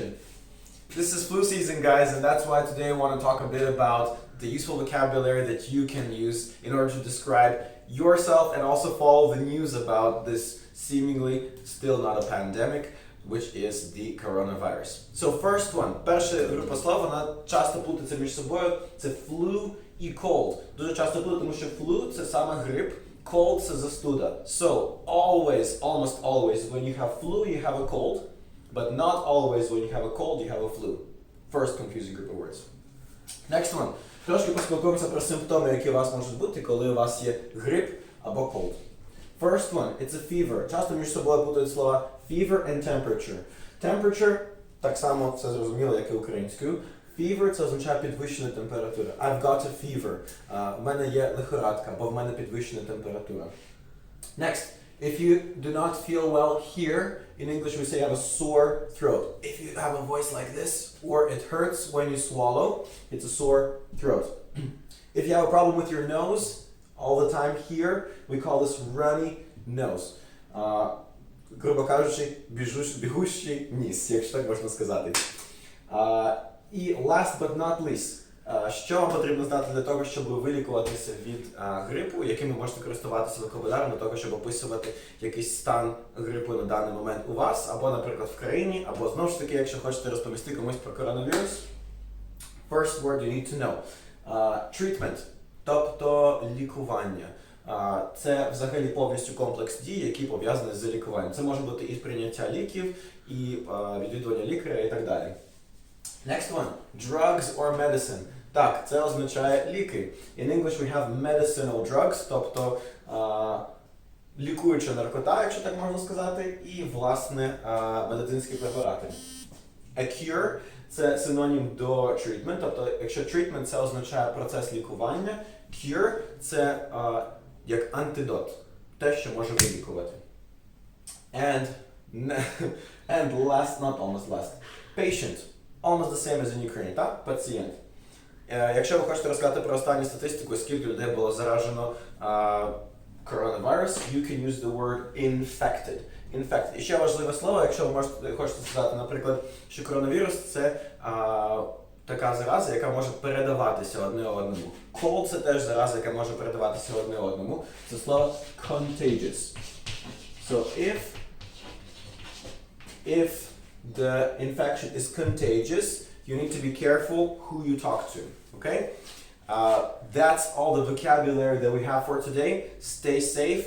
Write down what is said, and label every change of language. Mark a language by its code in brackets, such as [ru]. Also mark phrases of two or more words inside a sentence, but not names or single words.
[en] This is flu season, guys, and that's why today I want to talk a bit about the useful vocabulary that you can use in order to describe yourself and also follow the news about this seemingly still not a pandemic, which is the coronavirus. So first one, [uk] перша група слов, вона часто плутається між собою, це flu і cold. Дуже часто плутають, тому що flu – це саме грип, cold – це застуда. [en] So always, almost always, when you have flu, you have a cold, but not always when you have a cold, you have a flu. First confusing group of words. Next one. [uk] Трошки поспілкуємося про симптоми, які у вас можуть бути, коли у вас є грип або cold. [en] First one, it's a fever. [uk] Часто між собою плутають слова [en] fever and temperature. [uk] Temperature, так само все зрозуміло, як і українською. Fever – це означає підвищена температура. [en] I've got a fever. [uk] В мене є лихорадка, бо в мене підвищена температура. [en] Next, if you do not feel well here, in English we say you have a sore throat. If you have a voice like this, or it hurts when you swallow, it's a sore throat. If you have a problem with your nose, all the time here, we call this runny nose. [uk] Грубо кажучи, бігущий ніс, якщо так можна сказати. [en] І last but not least, [uk] що вам потрібно знати для того, щоб вилікуватися від грипу, яким ви можете користуватися вокабуляром для того, щоб описувати якийсь стан грипу на даний момент у вас, або, наприклад, в країні, або, знову ж таки, якщо хочете розповісти комусь про коронавірус. [en] First word you need to know. Treatment, [uk] тобто лікування. Це взагалі повністю комплекс дій, які пов'язані з лікуванням. Це може бути і прийняття ліків, і відвідування лікаря, і так далі. [en] Next one, drugs or medicine. [uk] Так, це означає ліки. [en] In English we have medicinal drugs, [uk] тобто лікуюча наркота, якщо так можна сказати, і, власне, медицинські препарати. [en] A cure [uk] – це синонім до treatment, тобто якщо treatment – це означає процес лікування, cure – це як антидот, те, що може вилікувати. [en] And last, not almost last, patient. Almost the same as in Ukraine, [uk] так? Пацієнт. Якщо ви хочете розказати про останню статистику, скільки людей було заражено coronavirus, [en] you can use the word infected. Infected. [uk] І ще важливе слово, якщо ви хочете сказати, наприклад, що коронавірус – це така зараза, яка може передаватися одне одному. Cold – це теж зараза, яка може передаватися одне одному. Це слово contagious. [en] So if the infection is contagious, you need to be careful who you talk to, okay? That's all the vocabulary that we have for today.